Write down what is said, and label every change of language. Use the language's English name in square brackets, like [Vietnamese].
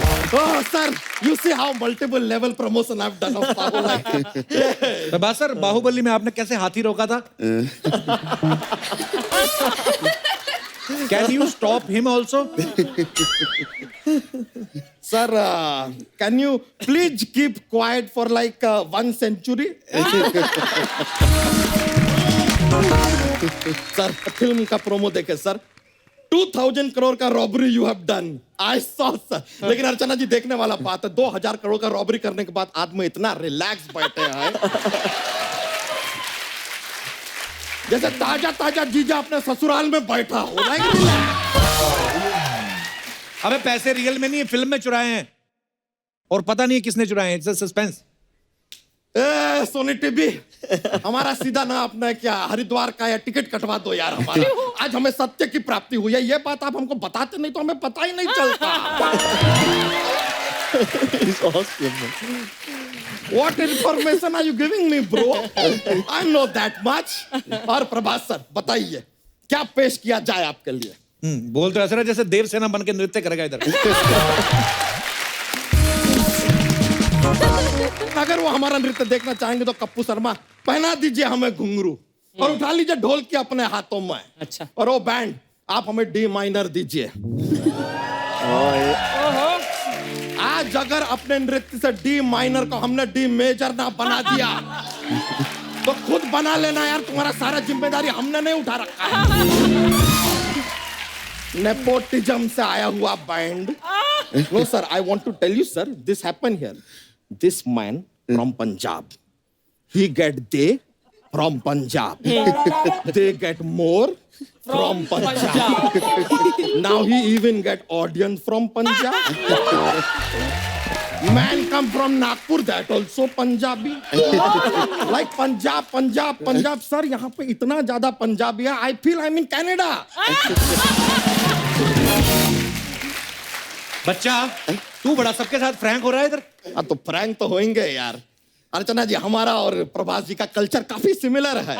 [English] Oh, sir, you see how multiple level promotion I've done of Bahubali. [Hindi] Prabhas sir, Baahubali में आपने कैसे हाथी रोका था? [English] Can you stop him also? Sir, can you please keep quiet for like 1 century? [Hindi] Sir film का promo देखे sir, 2000 crore का robbery [English] You have done, I saw sir. [Hindi] लेकिन अर्चना जी देखने वाला बात है, 2000 करोड़ का रॉबरी करने के बाद आदमी इतना रिलैक्स बैठे हैं जैसे ताजा ताजा जीजा अपने ससुराल में बैठा हो। अबे पैसे रियल में नहीं है, फिल्म में चुराए हैं और पता नहीं है किसने चुराए हैं। [English] It's suspense. [Hindi] A Sony TV, हमारा सीधा ना अपना क्या हरिद्वार का या टिकट कटवा दो यार हमारा। आज हमें सत्य की प्राप्ति हुई है, ये बात आप हमको बताते नहीं तो हमें पता ही नहीं चलता। [English] What information are you giving me, bro? I know that much. [Hindi] और प्रभास सर बताइए क्या पेश किया जाए आपके लिए? बोल तो ऐसा रहा जैसे देवसेना बन के नृत्य करेगा इधर। अगर वो हमारा नृत्य देखना चाहेंगे तो कप्पू शर्मा पहना दीजिए हमें घुंघरू और उठा लीजिए ढोल की अपने हाथों में। अच्छा। और वो बैंड आप हमें डी माइनर दीजिए। आज अगर अपने नृत्य से डी माइनर को हमने डी मेजर ना बना दिया तो खुद बना लेना यार, तुम्हारा सारा जिम्मेदारी हमने नहीं उठा रखा है। नेपोटिज्म से आया हुआ band. [English] No sir, I want to tell you sir, this happen here. This man from Punjab, he get they from Punjab. They get more from Punjab. Now he even get audience from Punjab. Man come from Nagpur, that also Punjabi. Like Punjab, Punjab, Punjab. [Hindi] Sir, यहाँ पे इतना ज़्यादा पंजाबी है, [English] I feel I'm in Canada. [Hindi] बच्चा तू बड़ा सबके साथ फ्रैंक हो रहा है इधर। हाँ तो फ्रैंक तो होंगे यार। अर्चना जी, हमारा और प्रभास जी का कल्चर काफी सिमिलर है।